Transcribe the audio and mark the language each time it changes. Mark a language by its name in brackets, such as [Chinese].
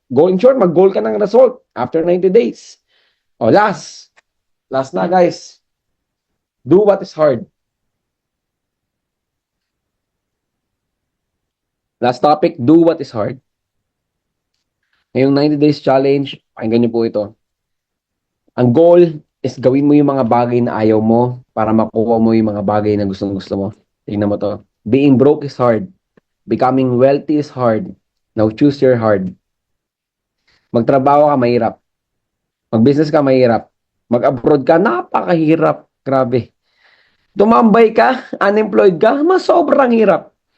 [English] In short, mag-goal ka ng result after 90 days. Last. Last na, guys. Do what is hard. Last topic, do what is hard. [Filipino] Ngayong 90 days challenge, pakinggan niyo po ito. Ang goal is gawin mo yung mga bagay na ayaw mo para makuha mo yung mga bagay na gustong-gusto mo. Tingnan mo to. [English] Being broke is hard. Becoming wealthy is hard. Now choose your hard. [Filipino] Magtrabaho ka, mahirap. Mag-business ka, mahirap. Mag-abroad ka, napakahirap. Grabe. Tumambay ka, unemployed ka, mas sobrang hirap.